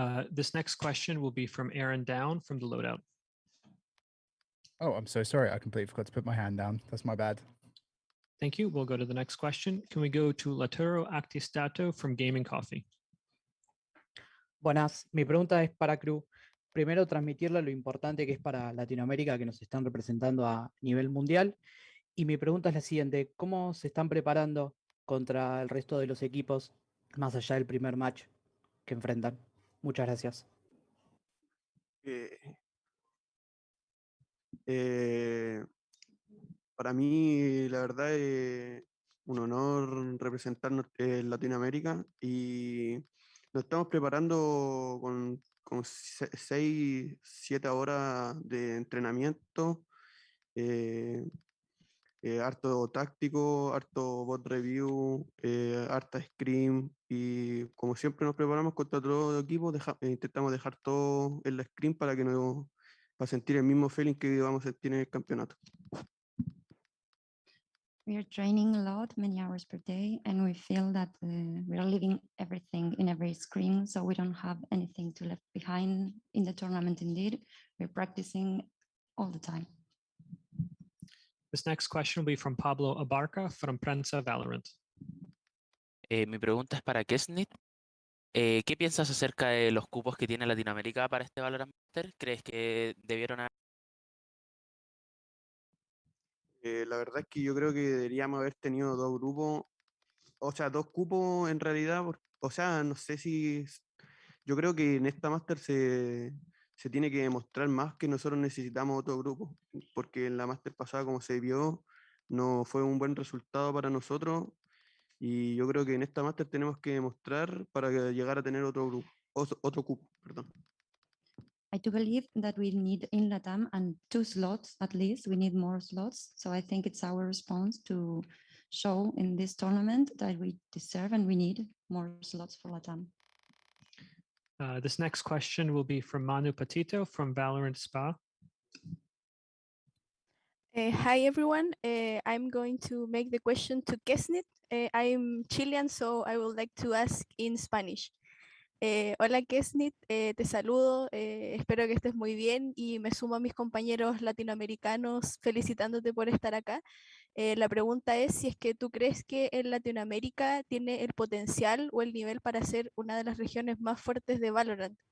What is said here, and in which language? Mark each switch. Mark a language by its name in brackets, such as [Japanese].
[English] This next question will be from Aaron Down from the Loadout. Oh, I'm so sorry. I completely forgot to put my hand down. That's my bad. Thank you. We'll go to the next question. Can we go to Laturo Actistato from Gaming Coffee? [Spanish] Buenas, mi pregunta es para Crew. Primero, transmitirle lo importante que es para Latinoamérica que nos están representando a nivel mundial. Y mi pregunta es la siguiente, ¿cómo se están preparando contra el resto de los equipos más allá del primer match que enfrentan? Muchas gracias. Para mí, la verdad, es un honor representar Latinoamérica y nos estamos preparando con 6, 7 horas de entrenamiento, harto táctico, harto bot review, harta scrim y como siempre nos preparamos contra todo equipo, intentamos dejar todo en la scrim para sentir el mismo feeling que vamos a sentir en el campeonato. [English] We are training a lot, many hours per day, and we feel that we are leaving everything in every screen, so we don't have anything to left behind in the tournament. Indeed, we're practicing all the time. This next question will be from Pablo Abarca from Prensa Valorant. [Spanish] Mi pregunta es para Kesnit. ¿Qué piensas acerca de los cupos que tiene Latinoamérica para este Valorant Master? ¿Crees que debieron haber... La verdad es que yo creo que deberíamos haber tenido dos grupos, o sea, dos cupos en realidad, o sea, no sé si, yo creo que en esta Master se tiene que demostrar más que nosotros necesitamos otro grupo, porque en la Master pasada, como se vio, no fue un buen resultado para nosotros, y yo creo que en esta Master tenemos que demostrar para llegar a tener otro grupo, otro cupo, perdón. [English] I do believe that we need in LATAM and 2 slots at least. We need more slots. So I think it's our response to show in this tournament that we deserve and we need more slots for LATAM. This next question will be from Manu Patito from Valorant Spa. Hi everyone, I'm going to make the question to Kesnit. I'm Chilean, so I would like to ask in Spanish. [Spanish] Hola Kesnit, te saludo, espero que estés muy bien y me sumo a mis compañeros latinoamericanos felicitándote por estar acá. La pregunta es si es que tú crees que en Latinoamérica tiene el potencial o el nivel para ser una de las regiones más fuertes de Valorant.